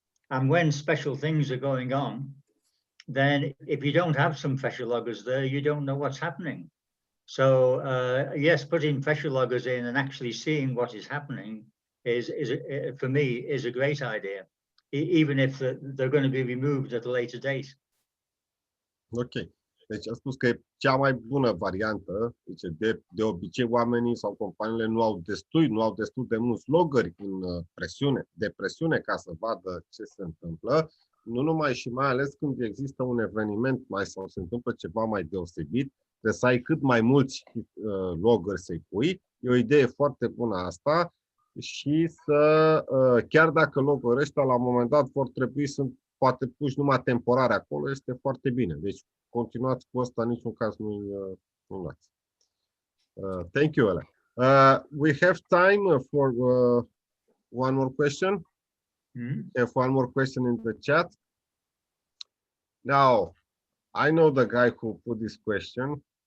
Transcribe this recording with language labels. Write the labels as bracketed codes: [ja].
[en] And when special things are going on, then if you don't have some pressure loggers there, you don't know what's happening. So yes, putting pressure loggers in and actually seeing what is happening is for me is a great idea, even if they're going to be removed at a later date. Ok. [ro] Deci a spus că e cea mai bună variantă. Zice, de obicei oamenii sau companiile nu au destul de mulți loggeri în presiune ca să vadă ce se întâmplă. Nu numai și mai ales când există un eveniment sau se întâmplă ceva mai deosebit, trebuie să ai cât mai mulți loggeri să-i pui. E o idee foarte bună asta și chiar dacă loggerii ăștia la un moment dat vor trebui să poate puși numai temporar acolo, este foarte bine. Deci continuați cu asta, niciun caz nu-i luați. [en] Thank you, Ellen. We have time for one more question. Have one more question in the chat. Now, I know the guy who put this question.